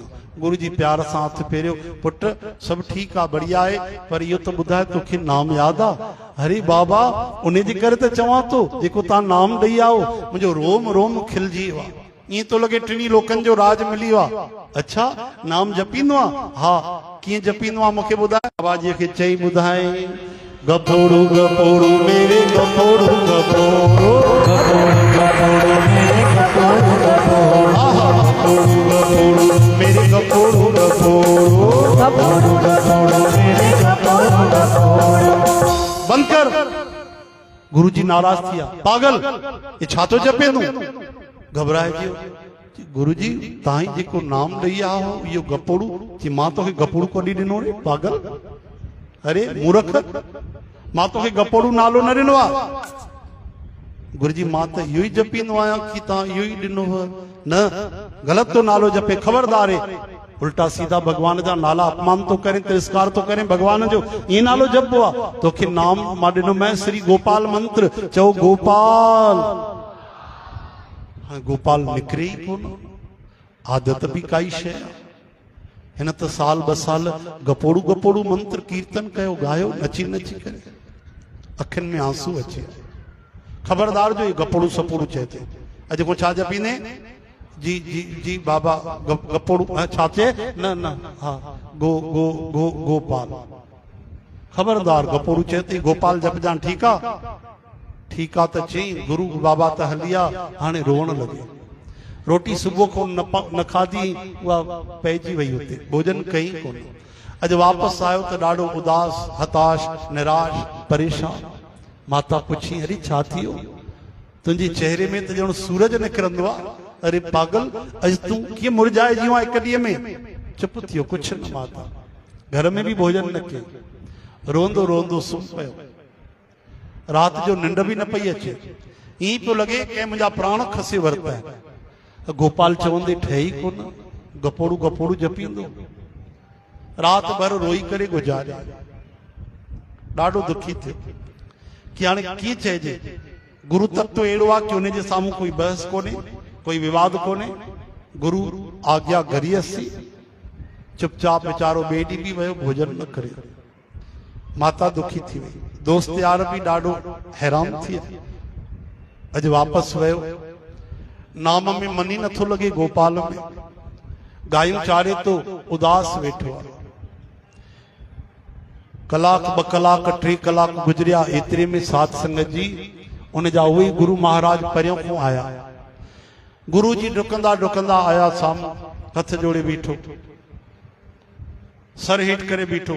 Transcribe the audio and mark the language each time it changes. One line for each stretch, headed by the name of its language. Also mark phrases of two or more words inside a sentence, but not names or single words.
Sindhi: गुरु जी प्यार सां हथ फेरियो, पुट सब ठीक आ,
Hindi: बढ़िया है,
Sindhi: पर इहो तो ॿुधाए तोखे नाम याद आ? अरे बाबा उन जे करे त चवां तो, जेको तव्हां नाम ॾेई आओ मुंहिंजो रोम रोम खिलजी वियो आहे, ईअं तो लगे टिनी लोकनि जो राज मिली वियो आहे। अच्छा नाम जपींदो आहे? हा, कीअं जपींदो आहे मूंखे ॿुधाए। बाबा जी खे चई ॿुधाए, गपोड़ू गपोड़ू मेरे गपोड़ू गपोड़ू गपोड़ू गपोड़ू मेरे गपोड़ू गपोड़ू गपोड़ू गपोड़ू मेरे गपोड़ू गपोड़ू गपोड़ू गपोड़ू मेरे गपोड़ू गपोड़ू। बंद कर। गुरु जी नाराज थिया, पागल ये छा तो जपे तूं? घबराए जियो, गुरु जी ताई जेको नाम ॾेई आहो इहो गपोड़ू, कि मां तोखे गपोड़ू कॾहिं ॾिनो रे पागल? अरे मूर्ख, मां तोखे गपोड़ू नालो न ॾिनो आहे। गुरु जी मां त इहो ई जपींदो आहियां कि तव्हां इहो ई ॾिनो न, ग़लति तो नालो जपे, ख़बरदार है, उल्टा सीधा भगवान जा नाला अपमान तो करें, तिरस्कार तो करें भगवान जो, ये नालो जपबो आहे। तोखे नाम मां ॾिनो मैं श्री गोपाल मंत्र, चओ गोपाल। हाँ गोपाल निकरे ही कोन, आदत भी काई शइ आहे। हिन त साल ब साल गपोड़ू गपोड़ू मंत्र कीर्तन कयो, गायो, नची नची करे, अखियुनि में आंसू अचे। खबरदार जो ये गपोड़ू सपोड़ू चए थो। अॼु को छा जपींदे? जी जी जी बाबा गपोड़ू छा चए? न न हा गो गो गो गोपाल। खबरदार गपोड़ू चए थी गोपाल जपजान, ठीक आ ठीक आ त चई। गुरु बाबा त हलिया, हाणे रोअण लगे। रोटी सुबह को न खाधी, उहा पइजी वई हुते, भोजन कई कोन। अॼु वापसि आयो त ॾाढो उदास, हताश, निराश, परेशान। माता पुछी, अरे छा थियो? तुंहिंजे चेहरे में त ॼण सूरज निकिरंदो आहे। अरे पागल, अॼु तूं कीअं मुरझाए जियो आहे हिक ॾींहं में? चुप थियो, कुझु न माता। घर में भी भोजन न कयो, रोंदो रोंदो सुम पियो। रात जो निंड भी न पई अचे, ईअं पियो लगे कंहिं मुंहिंजा प्राण खसे वरिता आहिनि। गोपाल चवंदे ठही कोन, गपोड़ू गपोड़ू जपींदो, रात भर रोई करे गुजारिया। ॾाढो दुखी थियो कि हाणे कीअं चइजे। गुरु तत्व अहिड़ो आहे कि उन जे साम्हूं कोई बहस कोन्हे, कोई विवाद कोन्हे।
Sanskrit: गुरु आज्ञा गरियसी,
Sindhi: चुपचाप वीचारो ॿिए ॾींहुं बि वियो, भोजन न करे। माता दुखी थी वई, दोस्त यार भी ॾाढो हैरान थी। अॼु वापसि वियो, नाम में मन ही नथो लगे, गोपाल में गायूं चारे तो उदास वेठो आहे। कलाक ब कलाक 3 कलाक गुजरिया, एतिरे में साध संगत जी उन जा उहे गुरु महाराज परियों खां आया। गुरु जी डुकंदा डुकंदा आया, साम्हूं हथ जोड़े बीठो, सर हेठ करे बीठो।